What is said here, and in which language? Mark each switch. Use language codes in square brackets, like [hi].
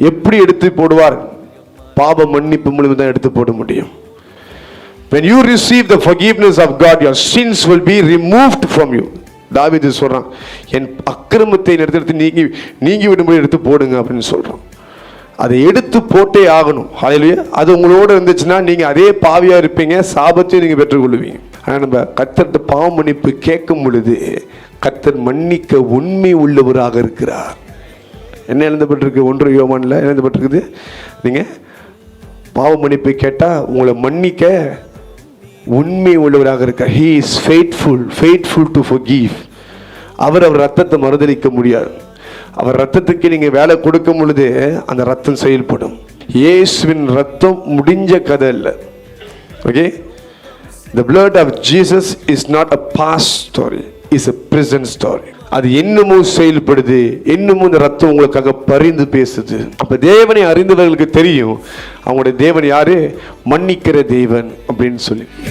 [ta] எப்படி எடுத்து போடுவார்? பாவ மன்னிப்பு மூலமா தான் எடுத்து போட முடியும். [en] When you receive the forgiveness of God, your sins will be removed from you. [ta] தாவீது சொல்றான், என் அக்கிரமத்தை எடுத்து நீங்கி விடும்படி எடுத்து போடுங்க அப்படின்னு சொல்றான். அதை எடுத்து போட்டே ஆகணும். ஹல்லேலூயா. அது உங்களோட இருந்துச்சுன்னா நீங்க அதே பாவியா இருப்பீங்க, சாபத்தையும் நீங்க பெற்றுக்கொள்வீங்க. ஆனால் நம்ம கர்த்தர்கிட்ட பாவ மன்னிப்பு கேட்கும் பொழுது கர்த்தர் மன்னிக்க உண்மை உள்ளவராக இருக்கிறார். என்ன எழுதப்பட்டிருக்கு? 1 யோவான்ல எழுதப்பட்டிருக்குது, நீங்க பாவ மன்னிப்பு கேட்டால் உங்களை மன்னிக்க உண்மை உள்ளவராக இருக்கார். [en] He is faithful to forgive. [ta] அவர் ரத்தத்தை மறுதலிக்க முடியாது. அவர் ரத்தத்துக்கு நீங்க வேலை கொடுக்கும் பொழுது அந்த ரத்தம் செயல்படும். இயேசுவின் ரத்தம் முடிஞ்ச கதை இல்லை. [en] Okay, the blood of Jesus is not a past story, is a present story. [ta] அது இன்னமும் செயல்படுது, இன்னமும் இந்த ரத்தம் உங்களுக்காக பரிந்து பேசுது. அப்ப தேவனை அறிந்தவர்களுக்கு தெரியும் அவங்களுடைய தேவன் யாரு, மன்னிக்கிற தேவன் அப்படின்னு சொல்லி.